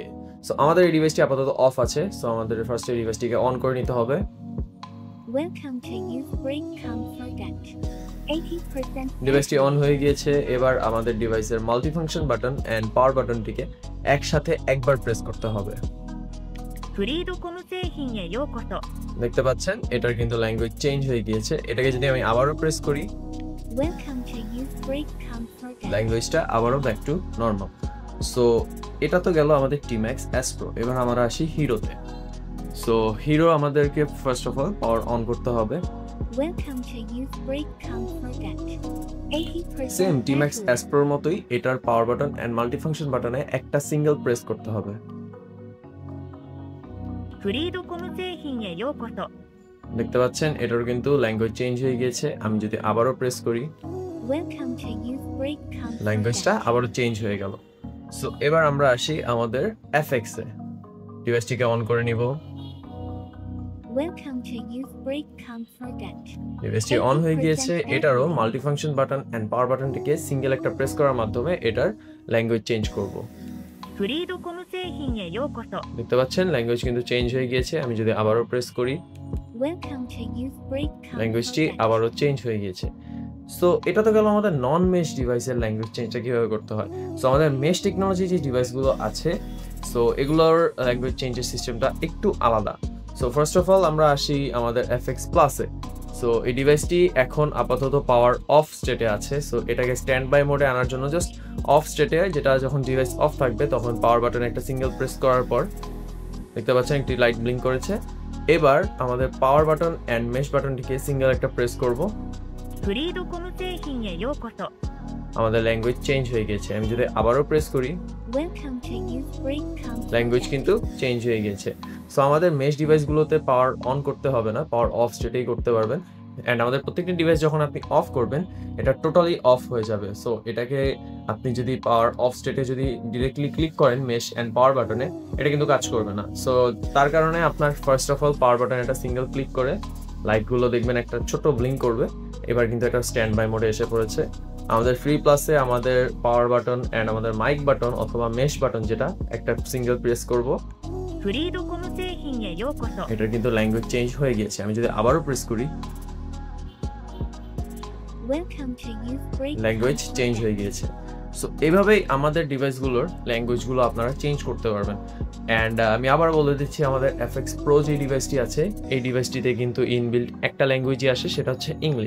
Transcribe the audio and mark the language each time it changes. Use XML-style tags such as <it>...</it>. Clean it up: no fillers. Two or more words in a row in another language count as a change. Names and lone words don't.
<bn>সো আমাদের এই ডিভাইসটি আপাতত অফ আছে। সো আমাদের ফার্স্টে ডিভাইসটিকে অন করে নিতে হবে।</bn> <en>Welcome to Youth Break Comfort 80%</en> <bn>ডিভাইসটি অন হয়ে গিয়েছে। এবার আমাদের ডিভাইসের</bn> <en>multifunction button and power</en> <bn>বাটনটিকে একসাথে একবার প্রেস করতে হবে।</bn> <ja>フリードコム製品へようこそ</ja> <bn>দেখতে পাচ্ছেন এটার কিন্তু</bn> <en>language change</en> <bn>হয়ে গিয়েছে। এটাকে যদি আমি আবারও প্রেস করি,</bn> <en>Welcome to Youth Break Comfort</en> <bn>ল্যাঙ্গুয়েজটা আবারও</bn> <en>back to normal.</en> <bn>সো এটা তো গেল আমাদের T-Max S Pro। এবার আমরা আসি হিরোতে। সো হিরো আমাদেরকে</bn> <en>first of all power on</en> <bn>করতে হবে।</bn> <en>Welcome to Youth Break Comfort 80%</en> <bn>সেম T-Max S Pro এর মতোই এটার</bn> <en>power button and multifunction button</en> <bn>একটা</bn> <en>single press</en> <bn>করতে হবে।</bn> <ja>フリードコム製品へようこそ</ja> <bn>দেখতে পাচ্ছেন এটার কিন্তু</bn> <en>language change</en> <bn>হয়ে গিয়েছে। আমি যদি আবারও প্রেস করি,</bn> <en>Welcome to Youth Break Comfort</en> <bn>ল্যাঙ্গুয়েজটা আবারও চেঞ্জ হয়ে গেল। সো এবার আমরা আসি আমাদের FX এ। ডিভাইসটিকে অন করে নিব।</bn> <en>Welcome to Youth Break Comfort</en> <bn>ডিভাইসটি অন হয়ে গিয়েছে। এটারও</bn> <en>multifunction button and power</en> <bn>বাটনটিকে সিঙ্গেল একটা প্রেস করার মাধ্যমে এটার</bn> <en>language change</en> <bn>করব।</bn> <ja>フリードコム製品へようこそ</ja> <bn>দেখতে পাচ্ছেন ল্যাঙ্গুয়েজ কিন্তু চেঞ্জ হয়ে গিয়েছে। আমি যদি আবারও প্রেস করি,</bn> <en>Welcome to Youth Break</en> <bn>ল্যাঙ্গুয়েজটি Comfort আবারও চেঞ্জ হয়ে গিয়েছে। সো এটা তো গেল আমাদের</bn> <en>non mesh</en> <bn>ডিভাইসের</bn> <en>language change</en> <bn>কিভাবে করতে হয়। সো আমাদের</bn> <en>mesh technology</en> <bn>যে ডিভাইসগুলো আছে, সো এগুলোর</bn> <en>language change system</en> <bn>একটু আলাদা। সো</bn> <en>first of all</en> <bn>আমরা আসি আমাদের FX Plus-এ। সো এই ডিভাইসটি এখন আপাতত</bn> <en>power off state</en> <bn>আছে। সো এটাকে</bn> <en>stand by mode</en> <bn>আনার জন্য</bn> <en>just off state,</en> <bn>যেটা যখন</bn> <en>device off</en> <bn>থাকবে তখন পাওয়ার বাটনে একটা</bn> <en>single press</en> <bn>করার পর দেখতে পাচ্ছেন একটি</bn> <en>light blink</en> <bn>করেছে। এবার আমাদের</bn> <en>power button and mesh button</en> <bn>সিঙ্গেল একটা প্রেস করব।</bn> <ja>フリードコム製品へようこそ</ja> <bn>আমাদের</bn> <en>language change</en> <bn>হয়ে গেছে। আমি যদি আবারও প্রেস করি,</bn> <en>Welcome to Youth Break Comfort</en> <bn>ল্যাঙ্গুয়েজ কিন্তু চেঞ্জ হয়ে গেছে। সো আমাদের</bn> <en>mesh devices power on</en> <bn>করতে হবে না,</bn> <en>power off state</en> <bn>করতে পারবেন। অ্যান্ড আমাদের প্রত্যেকটি ডিভাইস যখন আপনি অফ করবেন এটা</bn> <en>totally off</en> <bn>হয়ে যাবে। সো এটাকে আপনি যদি</bn> <en>power off state</en> <bn>যদি</bn> <en>directly click</en> <bn>করেন</bn> <en>mesh and power button,</en> <bn>এটা কিন্তু কাজ করবে না। সো তার কারণে আপনার</bn> <en>first of all power button</en> <bn>একটা</bn> <en>single click</en> <bn>করে লাইটগুলো দেখবেন একটা ছোট ব্লিঙ্ক করবে। এবার কিন্তু এটা</bn> <en>stand by mode</en> <bn>এসে পড়েছে। আমাদের ফ্রি প্লাসে আমাদের</bn> <en>power button and</en> <bn>আমাদের</bn> <en>mic button</en> <bn>অথবা</bn> <en>mesh button</en> <bn>যেটা একটা</bn> <en>single press</en> <bn>করব,</bn> <ja>フリードコム製品へようこそ</ja> <bn>এটার কিন্তু</bn> <en>language change</en> <bn>হয়ে গিয়েছে। আমি যদি আবারও প্রেস করি,</bn> <en>Welcome to Youth Break language change</en> <bn>হয়ে গিয়েছে। সো এইভাবেই আমাদের ডিভাইসগুলোর ল্যাঙ্গুয়েজগুলো আপনারা চেঞ্জ করতে পারবেন। অ্যান্ড আমি আবার বলে দিচ্ছি আমাদের FX Pro যে ডিভাইসটি আছে এই ডিভাইসটিতে কিন্তু ইনবিল্ট একটা ল্যাঙ্গুয়েজই আসে, সেটা হচ্ছে ইংলিশ।</bn>